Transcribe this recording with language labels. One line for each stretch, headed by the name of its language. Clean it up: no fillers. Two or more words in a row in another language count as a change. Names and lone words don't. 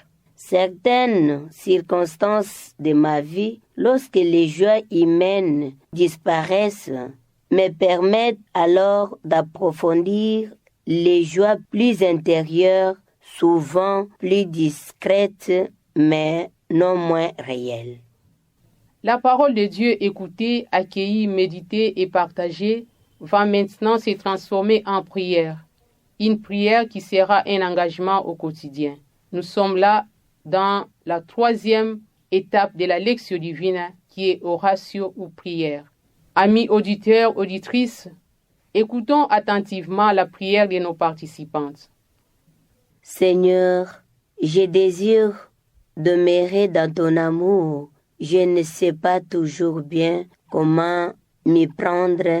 French: Certaines circonstances de ma vie, lorsque les joies humaines disparaissent, me permettent alors d'approfondir les joies plus intérieures, souvent plus discrètes, mais non moins réelles. La parole de Dieu écoutée, accueillie, méditée et partagée va maintenant se transformer en prière. Une prière qui sera un engagement au quotidien. Nous sommes là dans la 3e étape de la
Latin: Lectio Divina
French: qui est oratio ou prière. Amis auditeurs, auditrices, écoutons attentivement la prière de nos participantes. Seigneur, je désire demeurer dans ton amour. Je ne sais pas toujours bien comment m'y prendre.